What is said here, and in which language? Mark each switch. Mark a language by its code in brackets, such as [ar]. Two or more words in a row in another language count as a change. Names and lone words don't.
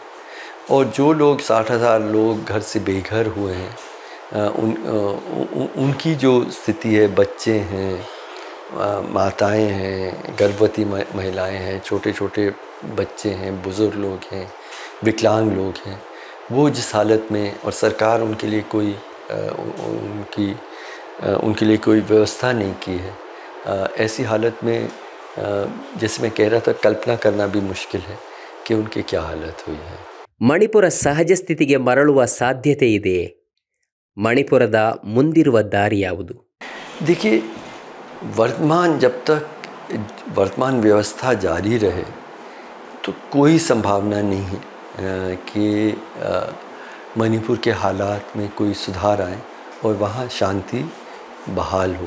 [hi] और जो लोग 60,000 लोग घर से बेघर हुए हैं, उनकी जो स्थिति है, बच्चे हैं, माताएं हैं, गर्भवती महिलाएं हैं, छोटे छोटे बच्चे हैं, बुज़ुर्ग लोग हैं, विकलांग लोग हैं, वो जिस हालत में, और सरकार उनके लिए कोई व्यवस्था नहीं की है, ऐसी हालत में जैसे मैं कह रहा था, कल्पना करना भी मुश्किल है कि उनकी क्या हालत हुई है। [kn] ಮಣಿಪುರ ಸಹಜ ಸ್ಥಿತಿಗೆ ಮರಳುವ ಸಾಧ್ಯತೆ ಇದೆಯೇ? ಮಣಿಪುರದ ಮುಂದಿರುವ ದಾರಿ ಯಾವುದು? [hi] देखिए, जब तक वर्तमान व्यवस्था जारी रहे तो कोई संभावना नहीं है कि मणिपुर के हालात में कोई सुधार आए और वहाँ शांति बहाल हो।